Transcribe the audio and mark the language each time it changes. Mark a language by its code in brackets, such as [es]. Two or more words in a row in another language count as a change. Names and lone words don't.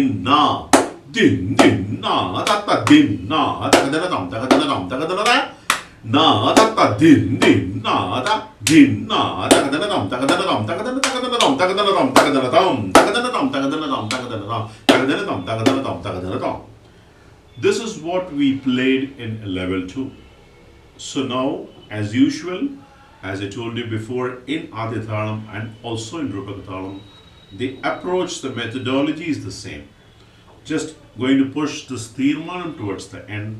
[en] dinna, dinna, dinna, takadana Na da ta din din na da din na tagadana dam tagadana dam tagadana tagadana dam tagadana dam tagadana dam tagadana dam tagadana dam tagadana dam tagadana dam tagadana dam tagadana dam. This is what we played in level 2. So now, as usual, as I told you before, in Adi Thalam and also in Rupaka Thalam, the approach, the methodology is the same. Just going to push this Tirmanam towards the end.